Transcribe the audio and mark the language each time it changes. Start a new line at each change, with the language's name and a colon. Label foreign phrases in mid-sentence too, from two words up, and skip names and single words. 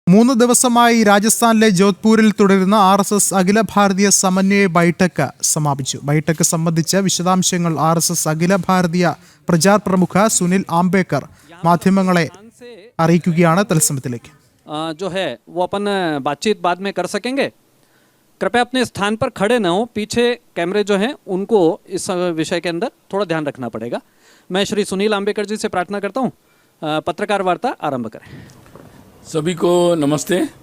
Malayalam: 3 ദിവസമായി രാജസ്ഥാനിലെ ജോധ്പൂരിൽ തുടരുന്ന RSS അഖില ഭാരതീയ സമന്വയ ബൈഠക്ക് സമാപിച്ചു. ബൈഠക്ക് സംബന്ധിച്ച വിശദാംശങ്ങൾ RSS അഖില ഭാരതീയ പ്രചാർ പ്രമുഖ സുനിൽ ആംബേക്കർ മാധ്യമങ്ങളെ അറിയിക്കുകയാണ്. തത്സമയത്തിലേക്ക്
Hindi: जो है वो अपन बातचीत बाद में कर सकेंगे. कृपया अपने स्थान पर खड़े न हो, पीछे कैमरे जो हैं उनको इस विषय के अंदर थोड़ा ध्यान रखना पड़ेगा. मैं श्री सुनील आंबेकर जी से प्रार्थना करता हूँ, पत्रकार वार्ता आरंभ करें. सभी को नमस्ते.